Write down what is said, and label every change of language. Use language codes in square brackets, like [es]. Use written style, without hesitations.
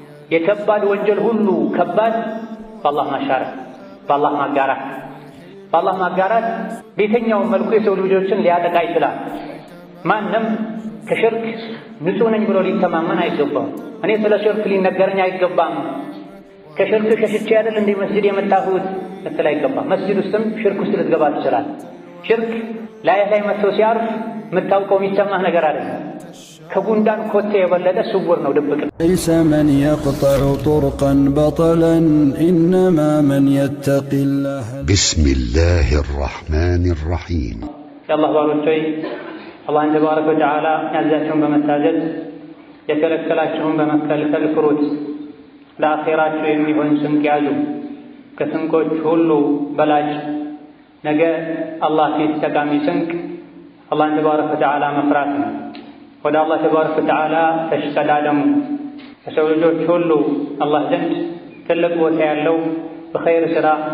[am] የከባድ ወንጀል ሁሉ ከባድ በአላህ ማሻረክ፣ በአላህ ማጋራት። በአላህ ማጋራት በየትኛውም መልኩ የሰው ልጆችን ሊያጠቃ ይችላል። ማንም ከሽርክ ንጹሕ ነኝ ብሎ ሊተማመን አይገባም። እኔ ስለ ሽርክ ሊነገረኝ አይገባም፣ ከሽርክ ሸሽቼ አይደል እንደ መስጂድ የመጣሁት ልትል አይገባም። መስጂድ ውስጥም ሽርክ ውስጥ ልትገባ ትችላል። ሽርክ ላይ መጥቶ ሲያርፍ የምታውቀው የሚሰማህ ነገር አይደለም። ከጉንዳን ኮቴ የበለጠ ስውር ነው፣ ድብቅ ነው። [ar] ليس من يقطع طرقا بطلا إنما من يتقي الله. بسم الله الرحمن الرحيم. [am] የአላህ ባሮች ሆይ አላህን ተባረከ ወተዓላ ያዛቸውን በመታዘዝ የከለከላቸውን በመከልከል ፍሩት። ለአኼራችሁ የሚሆን ስንቅ ያዙ። ከስንቆች ሁሉ በላጭ ነገ አላህ ፊት ጠቃሚ ስንቅ አላህን ተባረከ ወተዓላ መፍራት ነው። ወደ አላህ ተባረከ ወተዓላ ተሽቀዳደሙ። ከሰው ልጆች ሁሉ አላህ ዘንድ ትልቅ ቦታ ያለው በኸይር ሥራ